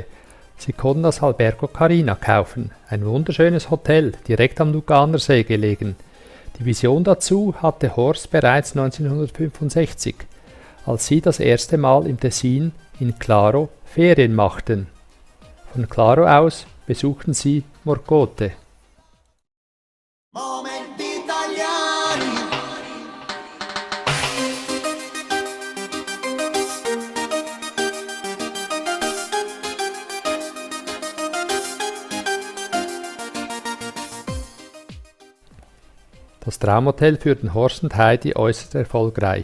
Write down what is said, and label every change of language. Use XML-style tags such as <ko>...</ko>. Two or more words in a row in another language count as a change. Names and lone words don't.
<de>Sie konnten das Albergo Carina kaufen, ein wunderschönes Hotel, direkt am Luganersee gelegen. Die Vision dazu hatte Horst bereits 1965, als sie das erste Mal im Tessin in Claro Ferien machten. Von Claro aus besuchten sie Morcote.</de> <it>Momenti italiani.</it> <de>Das Traumhotel führten Horst und Heidi äußerst erfolgreich.</de>